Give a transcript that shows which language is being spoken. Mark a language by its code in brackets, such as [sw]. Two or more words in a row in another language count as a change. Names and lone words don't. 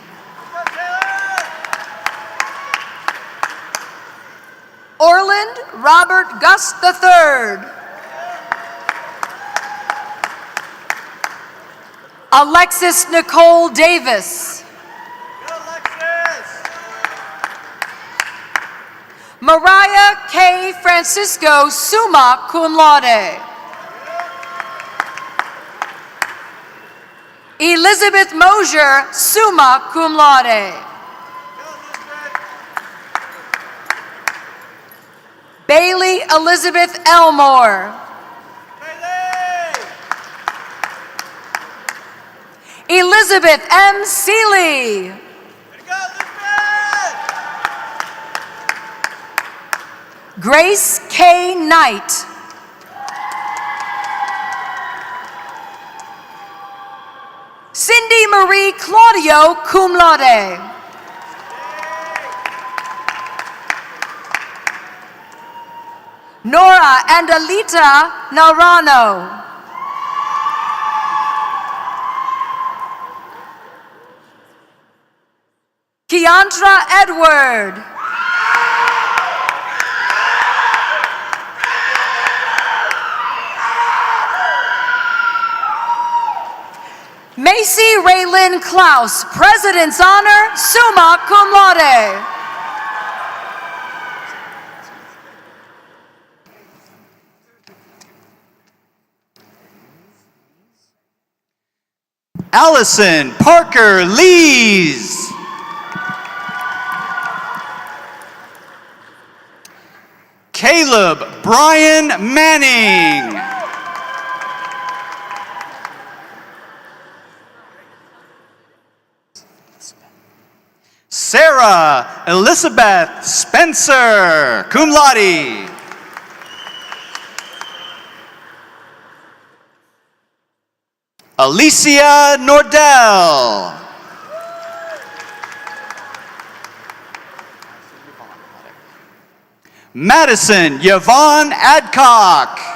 [en] Orland Robert Gus III. Alexis Nicole Davis. Mariah K. Francisco, [la] summa cum laude. [en] Elizabeth Mosier, [la] summa cum laude. [en] Bailey Elizabeth Elmore. Elizabeth M. Seeley. Grace K. Knight. Cindy Marie Claudio, [la] cum laude. [en] Nora Andalita Narano. Deandra Edward. Macy Raylyn Klaus, President's Honor, [la] summa cum laude. [en] Allison Parker Lees. Caleb Brian Manning. Sarah Elizabeth Spencer, [la] cum laude. [en] Alicia Nordell. Madison Yvonne Adcock.